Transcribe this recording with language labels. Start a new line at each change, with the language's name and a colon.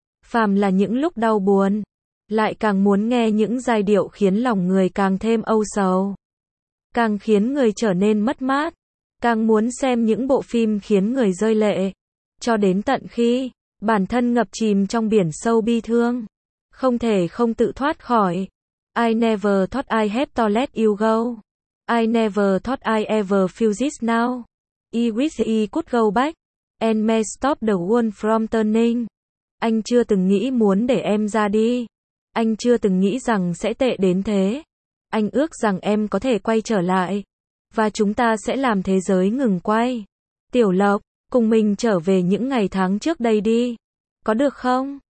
Vietnamese: Phàm là những lúc đau buồn, lại càng muốn nghe những giai điệu khiến lòng người càng thêm âu sầu, càng khiến người trở nên mất mát, càng muốn xem những bộ phim khiến người rơi lệ, cho đến tận khi bản thân ngập chìm trong biển sâu bi thương, không thể không tự thoát khỏi.
English: I never thought I had to let you go. I never thought I ever feel this now. I wish I could go back and may stop the world from turning.
Vietnamese: Anh chưa từng nghĩ muốn để em ra đi. Anh chưa từng nghĩ rằng sẽ tệ đến thế. Anh ước rằng em có thể quay trở lại. Và chúng ta sẽ làm thế giới ngừng quay. Tiểu Lộc, cùng mình trở về những ngày tháng trước đây đi. Có được không?